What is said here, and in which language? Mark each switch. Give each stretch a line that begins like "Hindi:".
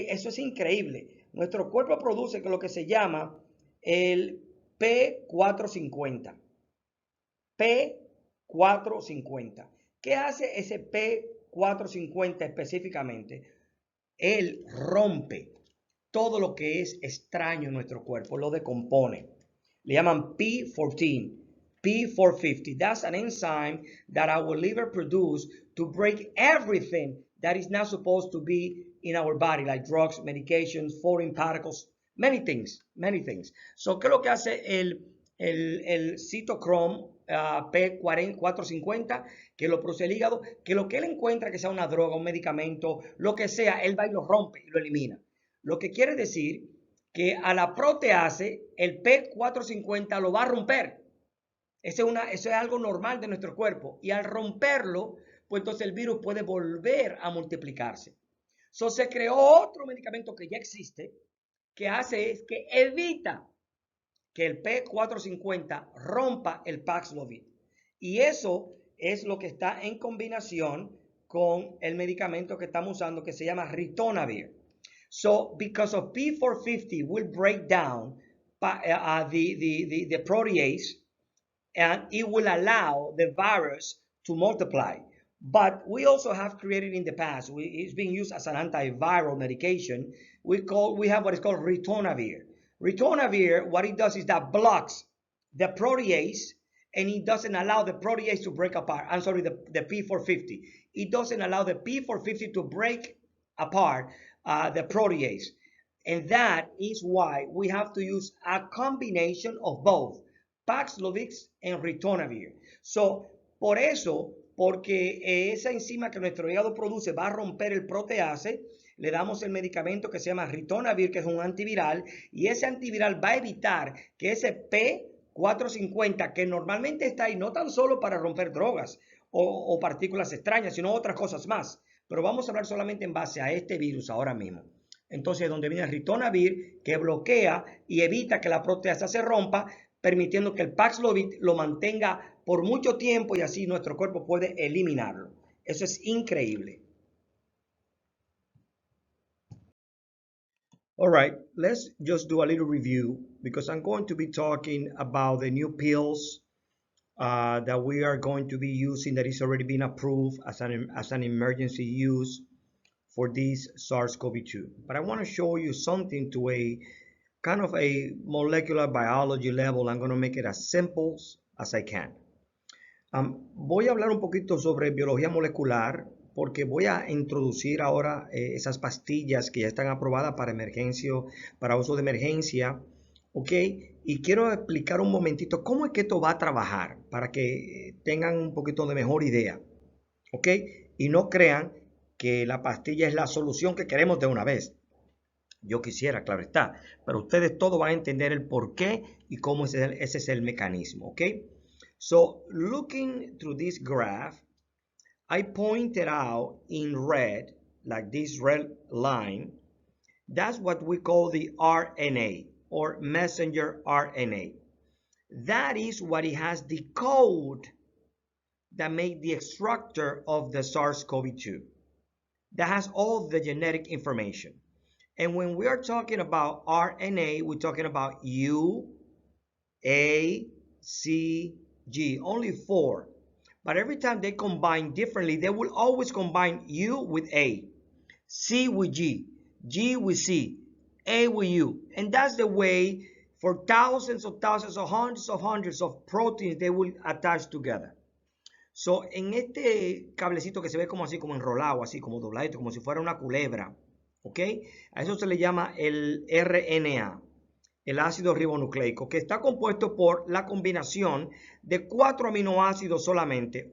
Spanish: Eso es increíble. Nuestro cuerpo produce lo que se llama el P450. P450. ¿Qué hace ese P450 específicamente? Él rompe todo lo que es extraño en nuestro cuerpo, lo decompone. Le llaman P14, P450.
English: That's an enzyme that our liver produces to break everything that is not supposed to be in our body, like drugs, medications, foreign particles, many things.
Spanish: So, ¿qué es lo que hace el citochrome P450? Que lo produce el hígado, que lo que él encuentra, que sea una droga, un medicamento, lo que sea, él va y lo rompe y lo elimina. Lo que quiere decir que a la proteasa, el P450 lo va a romper. Eso es algo normal de nuestro cuerpo. Y al romperlo, pues entonces el virus puede volver a multiplicarse. So, se creó otro medicamento que ya existe, que hace es que evita que el P450 rompa el Paxlovid. Y eso es lo que está en combinación con el medicamento que estamos usando que se llama ritonavir.
English: So, because of P450 will break down the protease, and it will allow the virus to multiply. But we also have created in the past, it's being used as an antiviral medication. We have what is called ritonavir. Ritonavir, what it does is that blocks the protease, and it doesn't allow the protease to break apart. I'm sorry, the P450. It doesn't allow the P450 to break apart the protease. And that is why we have to use a combination of both Paxlovid and ritonavir.
Spanish: So, por eso, porque esa enzima que nuestro hígado produce va a romper el protease, le damos el medicamento que se llama ritonavir, que es un antiviral, y ese antiviral va a evitar que ese P450, que normalmente está ahí no tan solo para romper drogas o partículas extrañas, sino otras cosas más. Pero vamos a hablar solamente en base a este virus ahora mismo. Entonces, donde viene el ritonavir, que bloquea y evita que la proteasa se rompa, permitiendo que el Paxlovid lo mantenga por mucho tiempo y así nuestro cuerpo puede eliminarlo. Eso es increíble.
English: All right, let's just do a little review because I'm going to be talking about the new pills that we are going to be using that is already been approved as an emergency use for this SARS-CoV-2. But I want to show you something to a kind of a molecular biology level. I'm going to make it as simple as I can.
Spanish: Voy a hablar un poquito sobre biología molecular porque voy a introducir ahora esas pastillas que ya están aprobadas para uso de emergencia, ¿ok? Y quiero explicar un momentito cómo es que esto va a trabajar para que tengan un poquito de mejor idea, ¿ok? Y no crean que la pastilla es la solución que queremos de una vez. Yo quisiera, claro está, pero ustedes todos van a entender el por qué y cómo ese es el mecanismo, ¿ok?
English: So, looking through this graph, I pointed out in red, like this red line, that's what we call the RNA, or messenger RNA. That is what it has the code that made the instructor of the SARS-CoV-2. That has all the genetic information. And when we are talking about RNA, we're talking about U, A, C, G, only 4. But every time they combine differently, they will always combine U with A, C with G, G with C, A with U. And that's the way for thousands of hundreds of proteins they will attach together.
Spanish: So, en este cablecito que se ve como así, como enrolado, así como dobladito, como si fuera una culebra, ¿ok? A eso se le llama el RNA, el ácido ribonucleico, que está compuesto por la combinación de 4 aminoácidos solamente.